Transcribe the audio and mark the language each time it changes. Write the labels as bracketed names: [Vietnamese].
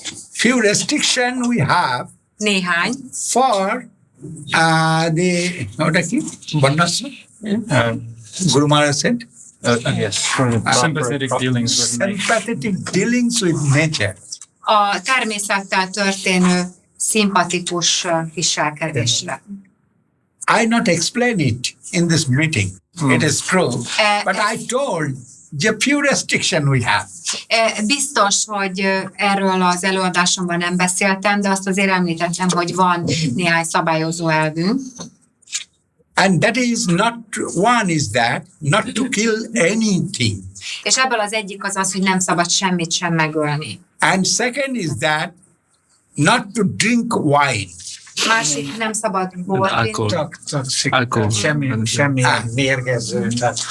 [English] Few restriction we have [Hungarian] Néhány. [English] for the Varnasa. Guru Maharaj said. Yes. Sympathetic dealings with nature. Sympathetic dealings with nature. [Hungarian] A természettel történő szimpatikus viselkedésre. [English] I not explain it in this meeting. It is true. But I told the pure restriction we have. [Hungarian] Biztos, hogy erről az előadásomban nem beszéltem, de azt azért említettem, hogy van néhány szabályozó elvünk. [English] And that is not not to kill anything. [Hungarian] És ebből az egyik az, hogy nem szabad semmit sem megölni. [English] And second is that not to drink wine. [Hungarian] Másik, nem szabad bort inni. Csak semmi mérgező, tehát